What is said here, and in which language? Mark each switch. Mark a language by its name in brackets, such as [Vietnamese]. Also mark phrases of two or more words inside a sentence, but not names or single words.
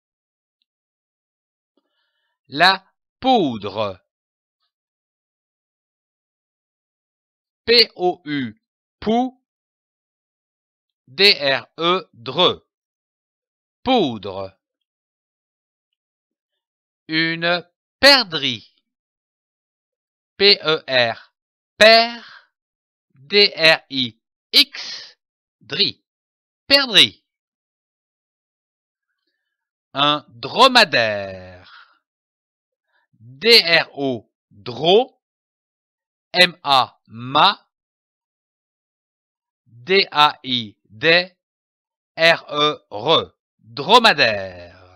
[French] La poudre, POU, pou, DRE, dre, poudre. Une perdrix, PER, père, DRIX, dri, perdrix. Un dromadaire, DRO, dro, MA, ma, DAI, des, RE, dromadaire.